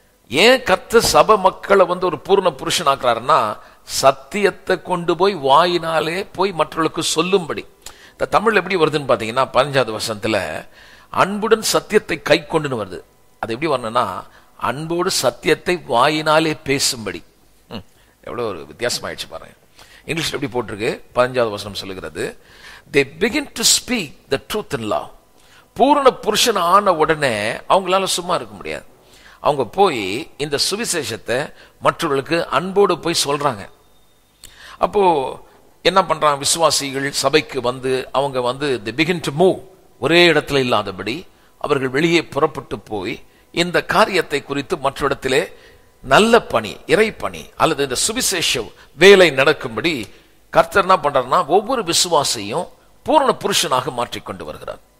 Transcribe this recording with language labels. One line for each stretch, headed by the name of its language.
Tamil: ஏன் கர்த்தர் சபை மக்களை ஒரு பூரண புருஷனாக்குறாருன்னா, சத்தியத்தை கொண்டு போய் வாயினாலே போய் மற்றவர்களுக்கு சொல்லும்படி. தமிழ் எப்படி வருதுன்னு பாத்தீங்கன்னா 15வது வசனத்துல அன்புடன் சத்தியத்தை கை கொண்டுன்னு வருது. அது எப்படி வரணும்னா அன்போடு சத்தியத்தை வாயினாலே பேசும்படி. எவ்வளவு ஒரு வித்தியாசமாயிடுச்சு பாருங்க. இங்கிலீஷ்ல எப்படி போட்டிருக்கு? 15வது வசனம் சொல்லுகிறது,
English: they begin to speak the truth in love.
Tamil: பூரண புருஷன் ஆன உடனே அவங்களால சும்மா இருக்க முடியாது. அவங்க போய் இந்த சுவிசேஷத்தை மற்றவர்களுக்கு அன்போடு போய் சொல்றாங்க. அப்போ என்ன பண்றாங்க? விசுவாசிகள் சபைக்கு வந்து அவங்க வந்து
English: they begin to move.
Tamil: ஒரே இடத்துல இல்லாதபடி அவர்கள் வெளியே புறப்பட்டு போய் இந்த காரியத்தை குறித்து மற்ற இடத்திலே நல்ல பணி, இறை பணி அல்லது இந்த சுவிசேஷ வேலை நடக்கும்படி கர்த்தர் என்ன பண்றாருன்னா ஒவ்வொரு விசுவாசியும் பூரண புருஷனாக மாற்றிக்கொண்டு வருகிறார்.